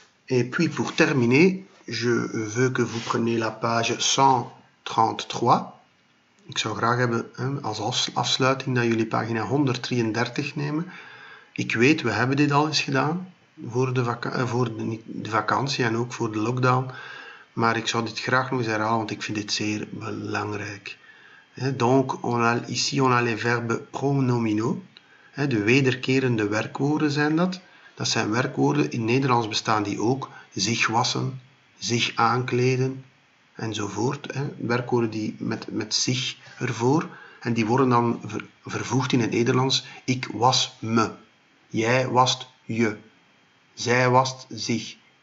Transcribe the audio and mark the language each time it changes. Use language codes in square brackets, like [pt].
[fr] Et puis pour terminer, je veux que vous preniez la page 133. [nl] Ik zou graag hebben als afsluiting dat jullie pagina 133 nemen. Ik weet, we hebben dit al eens gedaan voor de vakantie en ook voor de lockdown. Maar ik zou dit graag nog eens herhalen, want ik vind dit zeer belangrijk. [fr] Donc, ici on a les verbes pronominaux. [nl] De wederkerende werkwoorden zijn dat. Dat zijn werkwoorden, in Nederlands bestaan die ook. Zich wassen, zich aankleden enzovoort. Werkwoorden die met zich ervoor. En die worden dan vervoegd in het Nederlands. Ik was me. Jij wast je. Zij wast zich.